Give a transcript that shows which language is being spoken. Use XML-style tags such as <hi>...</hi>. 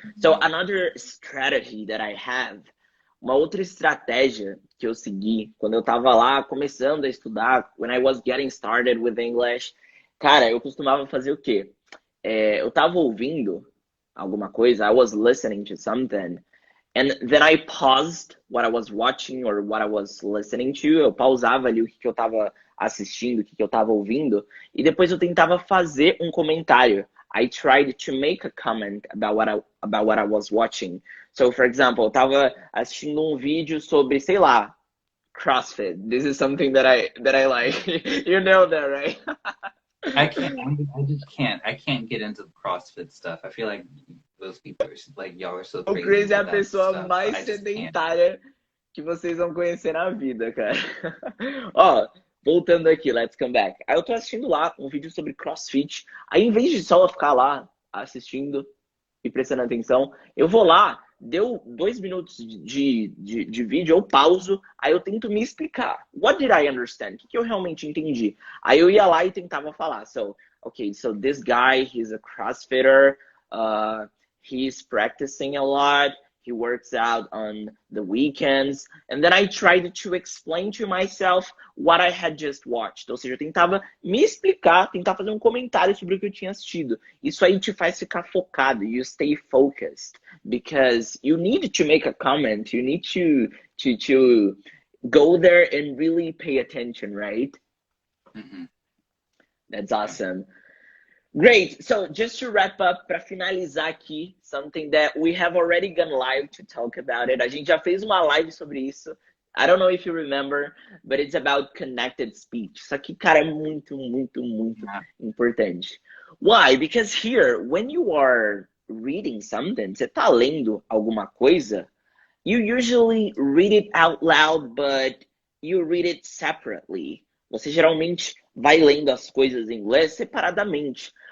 <en>So another strategy that I have,</en> <pt>uma outra estratégia que eu segui quando eu tava lá começando a estudar,</pt> <en>when I was getting started with English,</en> <pt>cara, eu costumava fazer o quê? Eu tava ouvindo alguma coisa,</pt> <en>I was listening to something, and then I paused what I was watching or what I was listening to.</en> <pt>Eu pausava ali o que eu tava assistindo, o que eu tava ouvindo, e depois eu tentava fazer um comentário.</pt> <en>I tried to make a comment about what I was watching. So, for example,</en> <pt>eu tava assistindo um vídeo sobre, sei lá, CrossFit.</pt> <en>This is something that I like. You know that, right? I just can't. I can't get into the CrossFit stuff. I feel like those people are like, y'all are so</en> <pt>O</pt> <en>crazy.</en> <pt>Chris é a</pt> <en>about that</en> <pt>pessoa</pt> <en>stuff,</en> <pt>mais</pt> <en>but I just can't.</en> <pt>sedentária que vocês vão conhecer na vida, cara. Ó, voltando aqui,</pt> <en>let's come back.</en> <pt>Aí eu tô assistindo lá um vídeo sobre CrossFit. Aí, em vez de só ficar lá assistindo e prestando atenção, eu vou lá, deu 2 minutos de vídeo, eu pauso, aí eu tento me explicar.</pt> <en>What did I understand?</en> <pt>O que eu realmente entendi? Aí eu ia lá e tentava falar.</pt> <en>So this guy, he's a CrossFitter, he's practicing a lot, He works out on the weekends. And then I tried to explain to myself what I had just watched.</en> <pt>Ou seja, eu tentava me explicar, tentar fazer um comentário sobre o que eu tinha assistido. Isso aí te faz ficar focado.</pt> <en>You stay focused. Because you need to make a comment. You need to go there and really pay attention, right? Mm-hmm. That's awesome. Great. So just to wrap up,</en> <pt>para finalizar aqui,</pt> <en>something that we have already gone live to talk about it.</en> <pt>A gente já fez uma live sobre isso.</pt> <en>I don't know if you remember, but it's about connected speech.</en> <pt>Isso aqui, cara, é muito, muito, muito importante.</pt> <en>Why? Because here, when you are reading something,</en> <pt>você tá lendo alguma coisa,</pt> <en>you usually read it out loud, but you read it separately.</en> <pt>Você geralmente vai lendo as coisas em inglês separadamente.</pt>